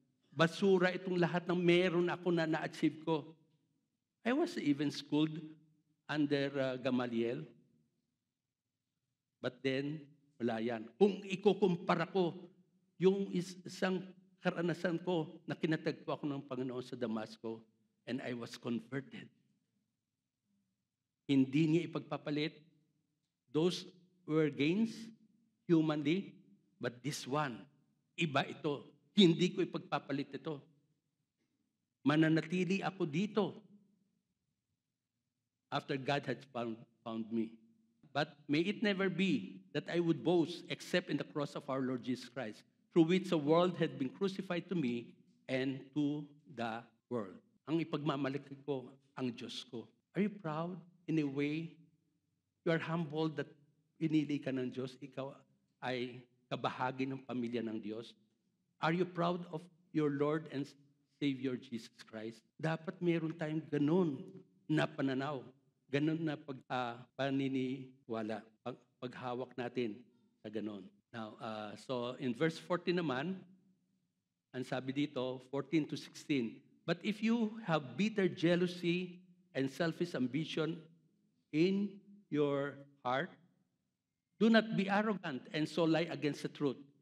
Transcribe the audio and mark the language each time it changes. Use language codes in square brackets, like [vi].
[tl] Basura itong lahat ng meron ako na na-achieve ko. [en] I was even schooled under Gamaliel. But then, [tl] wala yan. Kung ikukumpara ko, yung isang karanasan ko na kinatagpo ako ng Panginoon sa Damasco, [en] and I was converted. [tl] Hindi niya ipagpapalit. [en] Those were gains humanly, but this one, [tl] iba ito. Hindi ko ipagpapalit ito. Mananatili ako dito [en] after God had found me. But may it never be that I would boast except in the cross of our Lord Jesus Christ, through which the world had been crucified to me and to the world. [tl] Ang ipagmamalaki ko, ang Diyos ko. [en] Are you proud in a way? You are humbled that [tl] pinili ka ng Diyos, ikaw ay kabahagi ng pamilya ng Diyos. [en] Are you proud of your Lord and Savior Jesus Christ? [tl] Dapat meron tayong ganun na pananaw, ganun na paniniwala, paghawak natin sa ganun. [en] Now, so in verse 14 [tl] naman, ang sabi dito, [en] 14 to 16, but if you have bitter jealousy and selfish ambition in your heart, do not be arrogant and so lie against the truth.